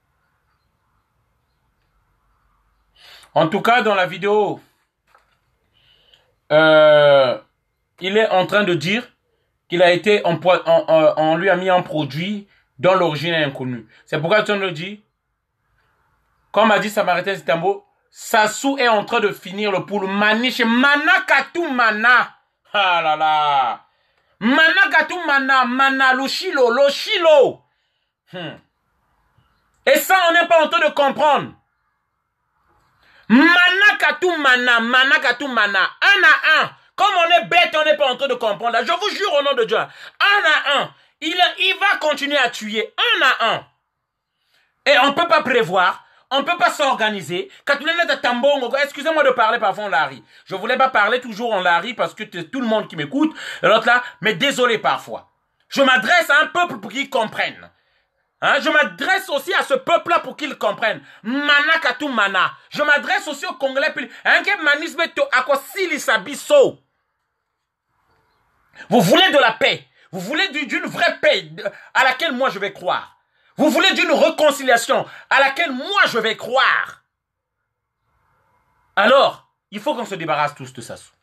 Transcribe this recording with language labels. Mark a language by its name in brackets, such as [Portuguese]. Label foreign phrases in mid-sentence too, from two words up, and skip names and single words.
[French] En tout cas, dans la vidéo, il est en train de dire qu'il a été on lui a mis un produit dont l'origine est inconnue. C'est pourquoi tu le dis. Comme a dit Samaritain Zitambo, Sassou est en train de finir le poule. [Laari] Maniche, mana katou mana. [French] Ah là là. [Laari] Mana katou mana, mana lo chilo. [French] Et ça, on n'est pas en train de comprendre. [Laari] Mana katou mana, mana katou mana. [French] Un à un. Comme on est bête, on n'est pas en train de comprendre. Je vous jure au nom de Dieu. Un à un. Il va continuer à tuer. Un à un. Et on ne peut pas prévoir. On ne peut pas s'organiser. Excusez-moi de parler parfois en Larry. Je ne voulais pas parler toujours en Larry parce que tout le monde qui m'écoute. L'autre là, mais désolé parfois. Je m'adresse à un peuple pour qu'ils comprennent. Hein? Je m'adresse aussi à ce peuple-là pour qu'ils comprennent. [Laari] Mana katu mana. [French] Je m'adresse aussi aux Congolais. Vous voulez de la paix. Vous voulez d'une vraie paix à laquelle moi je vais croire. Vous voulez d'une réconciliation à laquelle moi je vais croire. Alors, il faut qu'on se débarrasse tous de ça.